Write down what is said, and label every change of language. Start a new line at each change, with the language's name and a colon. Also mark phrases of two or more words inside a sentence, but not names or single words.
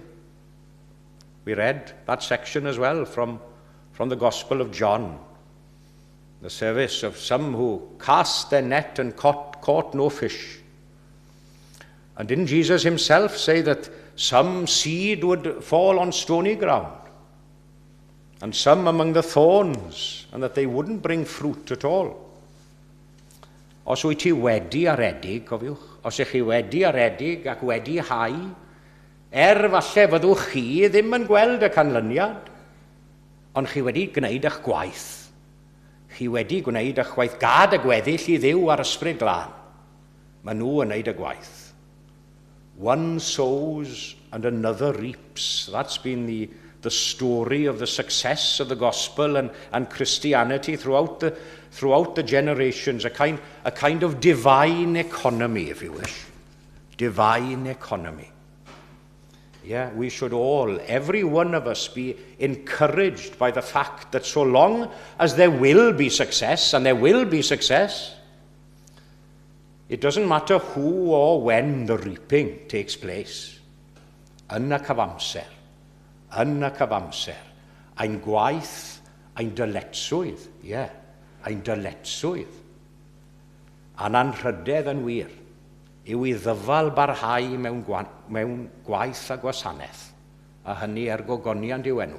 English: We read that section as well from the Gospel of John, the service of some who cast their net and caught no fish. And didn't Jesus himself say that some seed would fall on stony ground and some among the thorns, and that they wouldn't bring fruit at all?
Welsh: Os wyt ti wedi aredig, cofiwch, os ych chi wedi aredig ac wedi hau, falle fyddwch chi ddim yn gweld y canlyniad, ond chi wedi gwneud eich gwaith. Chi wedi gwneud eich gwaith. Gad y gweddill I Dduw ar ysbryd glân. Mae nhw yn wneud y gwaith.
English: One sows and another reaps. That's been the story of the success of the gospel and Christianity throughout the generations, a kind of divine economy, if you wish. Divine economy. Yeah, we should all, every one of us, be encouraged by the fact that so long as there will be success, and there will be success, it doesn't matter who or when the reaping takes place.
Welsh: Yn y cyfamser, ein gwaith, ein dyletswydd, ein dyletswydd, a'n anrhydedd yn wir, yw I ddyfal barhau mewn gwaith a gwasanaeth, a hynny gogoniant i'w enw.